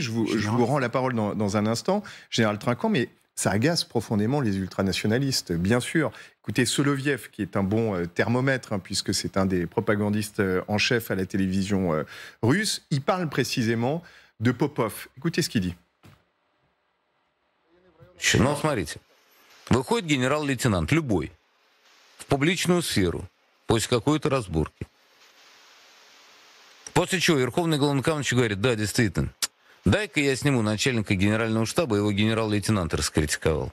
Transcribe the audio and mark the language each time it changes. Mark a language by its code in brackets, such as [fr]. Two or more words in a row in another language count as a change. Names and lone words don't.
[fr] Je vous rends la parole dans un instant, général Trinquant, mais ça agace profondément les ultranationalistes, bien sûr. Écoutez, Soloviev, qui est un bon thermomètre, puisque c'est un des propagandistes en chef à la télévision russe, il parle précisément de Popov. Écoutez ce qu'il dit. [ru] Ну, смотрите, выходит генерал-лейтенант, любой, в публичную сферу, после какой-то разборки. После чего Верховный Главнокомандующий говорит, да, действительно, дай-ка я сниму начальника генерального штаба, его генерал-лейтенант раскритиковал.